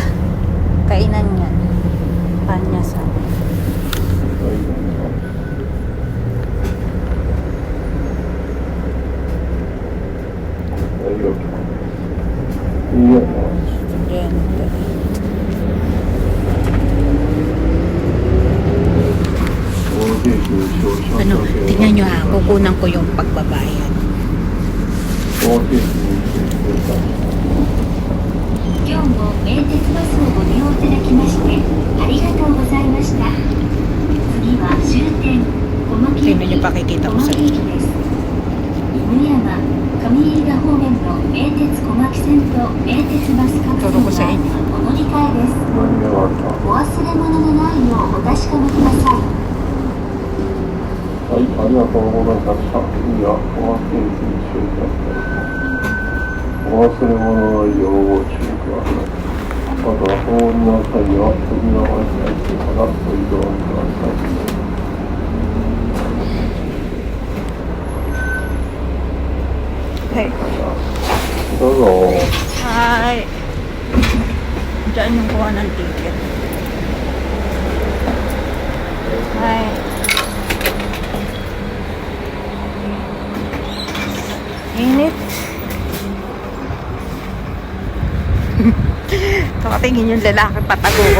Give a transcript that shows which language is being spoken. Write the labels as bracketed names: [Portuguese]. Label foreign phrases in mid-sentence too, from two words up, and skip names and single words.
[Filipino] Kainan niya. Panya sa estudyante. Ano, tingnan nyo ha, kukunan ko yung pagbabayad. [Japanese] 今日も名鉄バスをご利用いただきましてありがとうございました。次は終点小牧 [Filipino] Tingnan [Japanese] 駅 [Filipino] nyo pakikita [Japanese] 小 [Filipino] ko sa [Japanese] 牧駅です。犬山上飯田方面の名鉄小牧線と名鉄バス各線 [Filipino] Turo ko sa [Japanese] は [Filipino] inyo. [Japanese] お乗り換えです。お忘れ物のないようお確かめください。はい、ありがとうございました。次は小牧駅に終点です。お忘れ物のないようご注意ください。また、お降りの際は扉を開いてからご移動ください。 [English] Hey. [Japanese] どうぞ。 [English] Hi. [Filipino] Diyan yung kuha ng ticket. Hi. Init. Nakatingin yung lalaki, patago ko.